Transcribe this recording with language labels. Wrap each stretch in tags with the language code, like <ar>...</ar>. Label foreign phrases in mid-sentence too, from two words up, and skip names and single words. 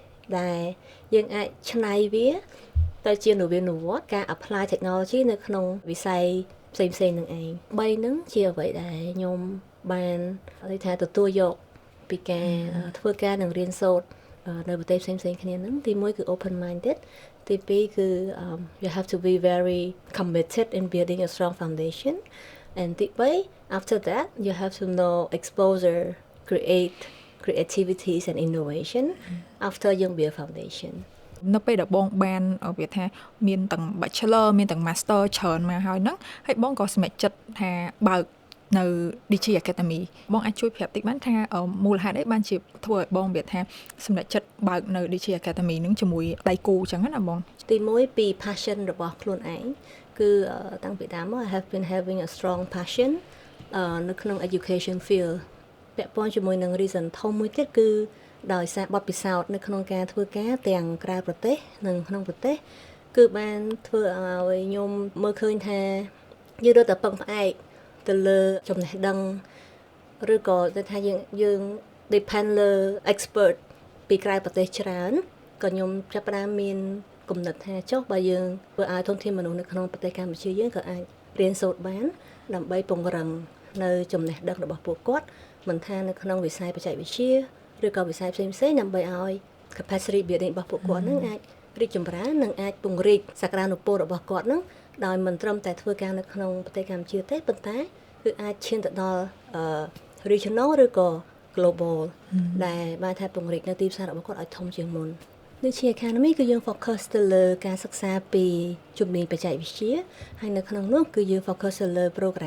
<km>ដែលយើងអាចច្នៃវាទៅជានវានុវត្តន៍ការ</km> <en>apply technology</en> <km>នៅក្នុងវិស័យផ្សេងៗ នឹងឯង3ហ្នឹងជាអ្វីដែលខ្ញុំបាននិយាយថាទទួលយកពីការធ្វើការនិងរៀនសូត្រនៅប្រទេសផ្សេងៗគ្នាហ្នឹងទី1គឺ</km> <en>open minded</en> <km>ទី2គឺ</km> <en>you have to be very committed in building a strong foundation and</en> <km>ទី3</km> <en>after that you have to know exposure creativities and innovation after</en> <km>យើង</km> <en>build foundation</en> <km>នៅពេលដែលបងបានវាថាមានទាំង bachelor មានទាំង master ច្រើនមកហើយហ្នឹងហើយបងក៏សម្រេចចិត្តថាបើកនៅ DG Academy បងអាចជួយប្រាប់តិចបានថាមូលហេតុអីបានជាធ្វើឲ្យបងវាថាសម្រេចចិត្តបើកនៅ DG Academy ហ្នឹងជាមួយដៃគូអញ្ចឹងណាបង ទី1ពី passion របស់ខ្លួនឯងគឺតាំងពីដើមមក</km> <en>I have been having a strong passion</en> <km>នៅក្នុង</km> <en>education field</en> <km>ពាក់ព័ន្ធជាមួយនឹង reason ធំមួយទៀតគឺដោយសារបទពិសោធន៍នៅក្នុងការធ្វើ ការទាំងក្រៅប្រទេសនិងក្នុងប្រទេសគឺបានធ្វើឲ្យខ្ញុំមើលឃើញថាយើងរត់តែពឹងផ្អែកទៅលើចំណេះដឹងឬក៏ទៅថាយើង depend លើ expert ពីក្រៅប្រទេសច្រើនក៏ខ្ញុំចាប់ផ្ដើមមានគំនិតថាចុះបើយើងធ្វើឲ្យធនធានមនុស្សនៅក្នុងប្រទេសកម្ពុជាយើងក៏អាចរៀនសូត្របានដើម្បីពង្រឹងនៅចំណេះដឹងរបស់ពួកគាត់មិនថានៅក្នុងវិស័យបច្ចេកវិទ្យាឬក៏វិស័យផ្សេងៗដើម្បីឲ្យ</km> <en>capacity building</en> <km>របស់ពួកគាត់នឹងអាចរីកចម្រើននិងអាចពង្រីកសក្តានុពលរបស់គាត់នឹងដោយមិនត្រឹមតែធ្វើការនៅក្នុងប្រទេសកម្ពុជាទេប៉ុន្តែគឺអាចឈានទៅដល់ regional ឬក៏ global ដែលបានថាពង្រីកនៅទីផ្សាររបស់គាត់ឲ្យធំជាងមុនដូចជា Academy គឺយើង focus ទៅលើការសិក្សាពីជំនាញបច្ចេកវិទ្យាហើយនៅក្នុងនោះគឺយើង focus ទៅលើ program</km>